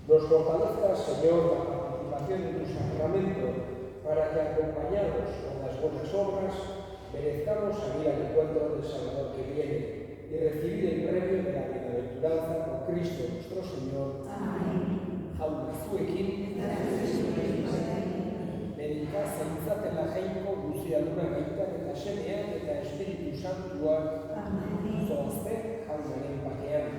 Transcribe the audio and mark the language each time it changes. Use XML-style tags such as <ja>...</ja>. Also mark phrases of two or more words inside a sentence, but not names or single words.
<es>fortalezca, Señor, la participación en tu sacramento, para que, acompañados con las buenas obras, merezcamos salir al encuentro del Salvador que viene y recibir el premio de la bienaventuranza por Cristo nuestro Señor. Amén.</es> <eu>Jauna zuekin, medika zaintzatela jainko guziaduna gaitak eta semeak eta Espiritu Santua,</eu> <es>Amén.</es> <eu>zoazte jaunaren bakean.</eu>